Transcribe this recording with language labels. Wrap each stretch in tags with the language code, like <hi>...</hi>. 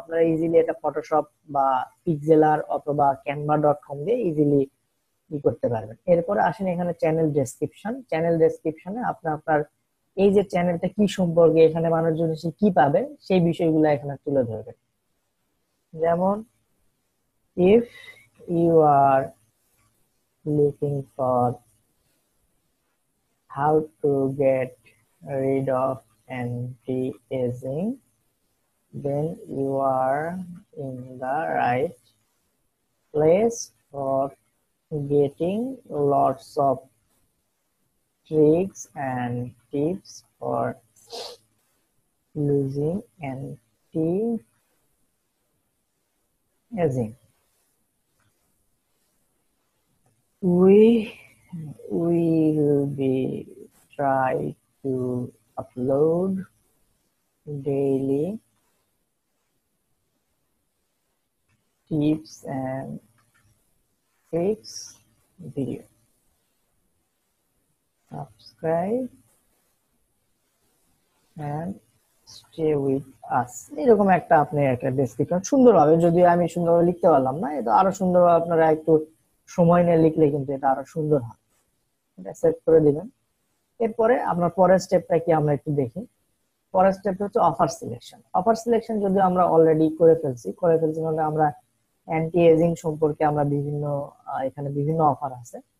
<bn>আপনারা ইজিলি এটা ফটোশপ বা পিক্সেলার অথবা canva.com দিয়ে ইজিলি ই করতে পারবেন। এরপরে আসেন এখানে চ্যানেল ডেসক্রিপশন। চ্যানেল ডেসক্রিপশনে আপনি আপনার এই যে চ্যানেলটা কি সম্পর্কে, এখানে মানুষজন এসে কি পাবে, সেই বিষয়গুলো এখানে তুলে ধরবেন।</bn> <en>যেমন if you are looking for how to get rid of anti-aging, then you are in the right place for getting lots of tricks and tips for losing anti-aging. We will be try to upload daily tips and tricks video. Subscribe and stay with us.</en> <bn>এরকম একটা আপনি একটা description সুন্দরভাবে, যদি আমি সুন্দরভাবে লিখতে পারলাম না, এটা আরো সুন্দরভাবে আপনারা একটু সময় নিয়ে লিখলে কিন্তু এটা আরো সুন্দর হয়। এটা সেভ করে দিবেন। এরপরে আপনার পরের স্টেপটা কি আমরা একটু দেখি। পরের স্টেপ হচ্ছে অফার সিলেকশন। অফার সিলেকশন যদি আমরা অলরেডি করে ফেলছি মানে আমরা অ্যান্টি এজিং সম্পর্কে আমরা বিভিন্ন এখানে বিভিন্ন অফার আছে।</bn>